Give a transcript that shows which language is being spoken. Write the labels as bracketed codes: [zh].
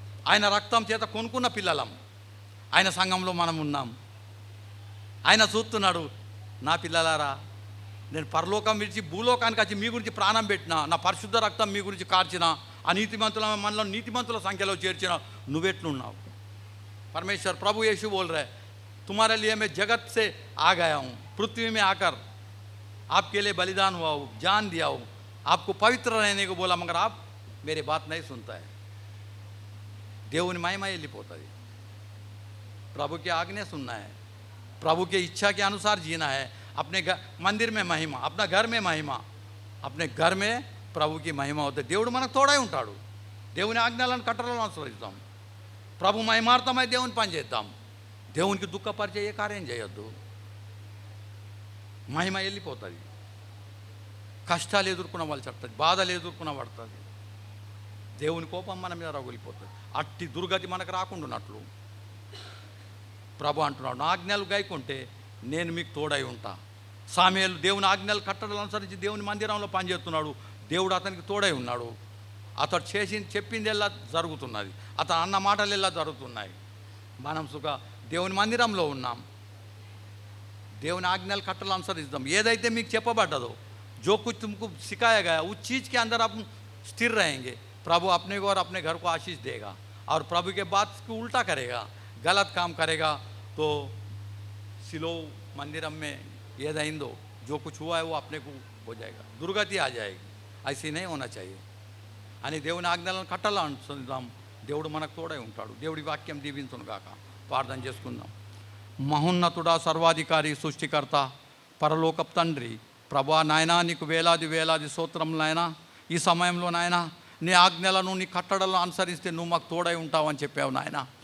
[te] ఆయన రక్తం చేత కొనుక్కున్న పిల్లలం. ఆయన సంఘంలో మనం ఉన్నాం. ఆయన చూస్తున్నాడు, నా పిల్లలారా, నేను పరలోకం విడిచి భూలోకానికి వచ్చి మీ గురించి ప్రాణం పెట్టిన, నా పరిశుద్ధ రక్తం మీ గురించి కార్చిన, అనీతిమంతుల మనలో నీతిమంతుల సంఖ్యలో చేర్చిన, నువ్వెట్లున్నావు? [hi] परमेश्वर प्रभु यीशु बोल रहे, तुम्हारे लिए मैं जगत से आ गया हूँ, पृथ्वी में आकर आपके लिए बलिदान हुआ हूँ, जान दिया हूँ, आपको पवित्र रहने को बोला, मगर आप मेरी बात नहीं सुनता है. [te] దేవుని మహిమ వెళ్ళిపోతుంది. [hi] प्रभु की आज्ञा सुनना है, प्रभु की इच्छा के अनुसार जीना है. अपने मंदिर में महिमा, अपना घर में महिमा, अपने घर में ప్రభు की महिमा होते. [te] దేవుడు మనకు తోడై ఉంటాడు. దేవుని ఆజ్ఞలను కట్టడలను అనుసరిస్తాం. ప్రభు మహిమార్థమై దేవుని పని చేద్దాం. దేవునికి దుఃఖపరిచే ఏ కార్యం చేయొద్దు. మహిమ వెళ్ళిపోతుంది. కష్టాలు ఎదుర్కొనవలసి వస్తుంది, బాధలు ఎదుర్కొనబడుతుంది. దేవుని కోపం మన మీద రగులిపోతుంది. అట్టి దుర్గతి మనకు రాకుండా ఉన్నట్లు ప్రభు అంటున్నాడు, నా ఆజ్ఞలు గైకుంటే నేను మీకు తోడై ఉంటా. సామెలు దేవుని ఆజ్ఞలు కట్టడలు అనుసరించి దేవుని మందిరంలో పనిచేస్తున్నాడు. దేవుడు అతనికి తోడై ఉన్నాడు. అతడు చెప్పింది ఎలా జరుగుతున్నది, అతను అన్న మాటలు ఎలా జరుగుతున్నాయి. మనం దేవుని మందిరంలో ఉన్నాం. దేవుని ఆజ్ఞలు కట్టలు అనుసరిస్తాం. ఏదైతే మీకు చెప్పబడ్డదో, [hi] जो कुछ तुमको सिखाया गया, उस चीज़ के अंदर आप स्थिर रहेंगे. प्रभु अपने को और अपने घर को आशीष देगा. और प्रभु के बात को उल्टा करेगा, गलत काम करेगा तो सिलो मंदिरम में ये दो जो कुछ हुआ है वो अपने को हो जाएगा, दुर्गति आ जाएगी. ऐसी नहीं होना चाहिए. [te] అని దేవుని ఆజ్ఞలను కట్టాలని అనుసరిద్దాం. దేవుడు మనకు తోడై ఉంటాడు. దేవుడి వాక్యం దీవించును గాక. ప్రార్థన చేసుకుందాం. మహోన్నతుడా, సర్వాధికారి, సృష్టికర్త, పరలోకపు తండ్రి, ప్రభా నాయనా, నీకు వేలాది వేలాది స్తోత్రములు నాయనా. ఈ సమయంలో నాయనా, నీ ఆజ్ఞలను, నీ కట్టడలను అనుసరిస్తే నువ్వు మాకు తోడై ఉంటావని చెప్పావు నాయన.